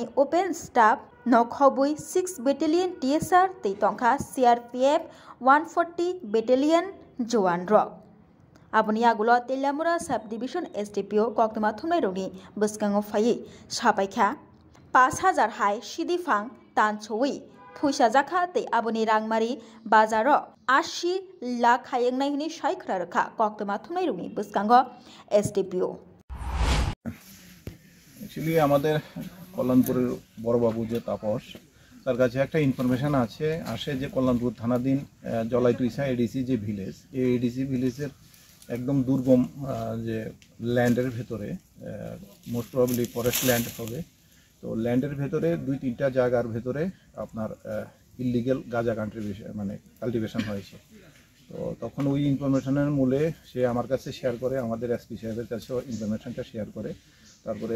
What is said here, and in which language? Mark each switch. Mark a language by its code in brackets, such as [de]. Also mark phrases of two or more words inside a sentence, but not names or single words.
[en] open staff [trp] Nokhobui 6 battalion TSR tei Tongkha CRPF 140 battalion Joan Rock Aboni agulo Telemura subdivision SDPO koktuma thumnai rogni bwskango phaiui sapaikha 5000 hai sidifang tanchoi Puisa Jaka tei aboni rangmari bazaro 80 lakh hayengnaini hini saikra rakha koktuma thumnai rogni bwskango SDPO [bn] Actually আমাদের কল্যাণপুরের বড়বাবু যে তাপস তার কাছে একটা ইনফরমেশন আসে যে কল্যাণপুর থানাধীন জলাইতুইসা এডিসি যে ভিলেজ এই এডিসি ভিলেজের একদম দুর্গম যে ল্যান্ডের ভেতরে [en] most probably forest land [bn] হবে তো ল্যান্ডের ভেতরে দুই তিনটা জায়গার ভেতরে আপনার ইললিগ্যাল গাঁজা কাল্টিভেশন হয়েছে তো তখন ওই ইনফরমেশনের মূলে সে আমার কাছে শেয়ার করে আমাদের এসপি সাহেবের কাছেও ইনফরমেশনটা শেয়ার করে তারপরে